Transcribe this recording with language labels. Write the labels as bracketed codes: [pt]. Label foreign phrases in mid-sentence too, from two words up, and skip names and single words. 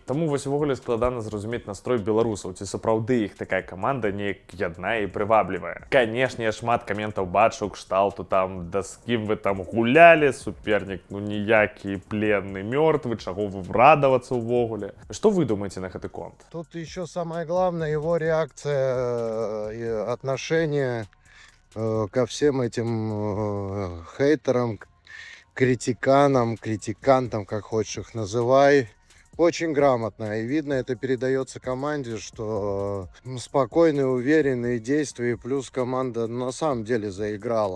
[be] Таму вось увогуле складана зразумець настрой беларусаў, ці сапраўды іх такая каманда неяк ядная і прываблівая. Канешне, я шмат каментаў бачу кшталту там, да з кім вы там гулялі, супернік, ну ніякі пленны, мёртвы, чаго вы радавацца ўвогуле. Што вы думаеце на гэты конт? [ru] Тут еще самое главное его реакция и отношение ко всем этим хейтерам, критиканам, критикантам, как хочешь их называй. Очень грамотно. И видно, это передается команде, что спокойные, уверенные действия, плюс команда на самом деле заиграла.